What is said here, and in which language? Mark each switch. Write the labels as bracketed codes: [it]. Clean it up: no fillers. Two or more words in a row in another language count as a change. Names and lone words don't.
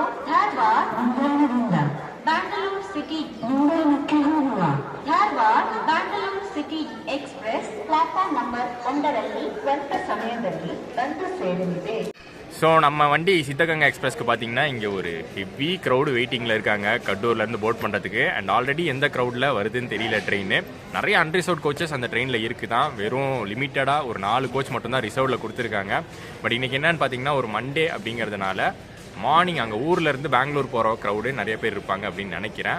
[kn] ಧಾರವಾಡ ಮುಂಬೈನಿಂದ ಬ್ಯಾಂಗ್ಳೂರ್ ಸಿಟಿ ಮುಂಬೈನಕ್ಕೆ ಹೋಗುವ ಧಾರವಾಡ ಬ್ಯಾಂಗ್ಳೂರ್ ಸಿಟಿ ಎಕ್ಸ್ಪ್ರೆಸ್ [en] platform number [kn] 1ರಲ್ಲಿ ಸ್ವಲ್ಪ ಸಮಯದಲ್ಲಿ ಬಂದು ಸೇರಲಿದೆ. [ta] ஸோ நம்ம வண்டி சித்தகங்கா எக்ஸ்பிரஸ்க்கு பார்த்தீங்கன்னா இங்கே ஒரு [en] heavy crowd [ta] வெயிட்டிங்கில் இருக்காங்க கட்டூர்லேருந்து போட் பண்ணுறதுக்கு. [en] and already [ta] எந்த க்ரௌடில் வருதுன்னு தெரியல ட்ரெயின். நிறைய [en] unreserved coaches [ta] அந்த ட்ரெயினில் இருக்குது தான். வெறும் லிமிட்டடாக ஒரு 4 கோச் மட்டும்தான் ரிசர்வில் கொடுத்துருக்காங்க. பட் இன்றைக்கி என்னென்னு பார்த்தீங்கன்னா ஒரு மண்டே அப்படிங்கிறதுனால மார்னிங் அங்கே ஊர்லேருந்து பெங்களூர் போகிற க்ரௌடு நிறைய பேர் இருப்பாங்க அப்படின்னு நினைக்கிறேன்.